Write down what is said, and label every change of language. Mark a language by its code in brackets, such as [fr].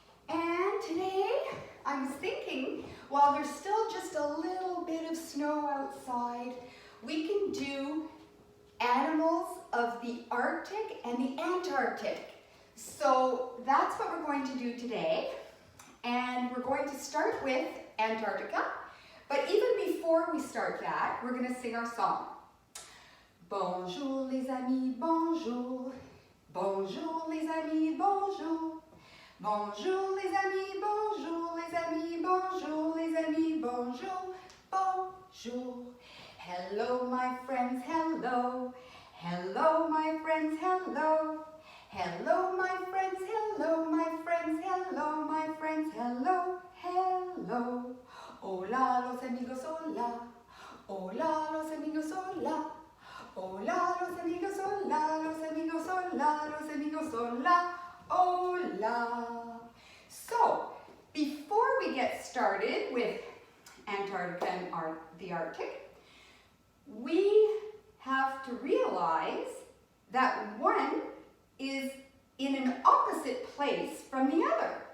[en] And today I was thinking, while there's still just a little bit of snow outside, we can do animals of the Arctic and the Antarctic. So that's what we're going to do today. And we're going to start with Antarctica, but even before we start that, we're going to sing our song. [fr] Bonjour les amis, bonjour. Bonjour les amis, bonjour. Bonjour les amis, bonjour les amis, bonjour les amis, bonjour, bonjour. [en] Hello my friends, hello. Hello my friends, hello. Hello my friends, hello my friends, hello my friends, hello, hello. [es] Hola los amigos, hola. Hola los amigos, hola. Hola los amigos, hola, los amigos, hola, los amigos, hola, hola. [en] So, before we get started with Antarctica and the Arctic, we have to realize that one is in an opposite place from the other.